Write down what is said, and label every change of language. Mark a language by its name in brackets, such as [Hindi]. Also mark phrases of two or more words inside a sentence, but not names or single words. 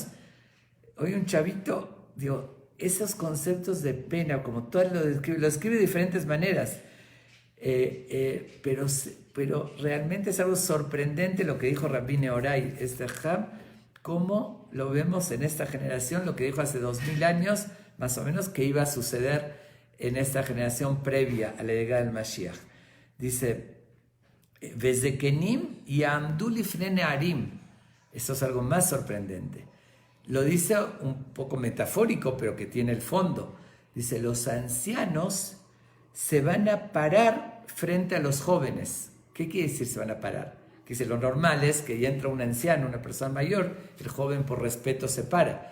[Spanish] Hoy un chavito, digo, esos conceptos de pena, como todo lo escribe de diferentes maneras, pero realmente es algo sorprendente lo que dijo Rabbi Nehorai, cómo lo vemos en esta generación, lo que dijo hace 2000 años, más o menos, que iba a suceder en esta generación previa a la llegada del Mashiach. [Hebrew] Dice, וזקנים יעמדו לפני נערים. [Spanish] Eso es algo más sorprendente. Lo dice un poco metafórico, pero que tiene el fondo. Dice, los ancianos se van a parar frente a los jóvenes. ¿Qué quiere decir se van a parar? Que dice, lo normal es que ya entra un anciano, una persona mayor, el joven por respeto se para.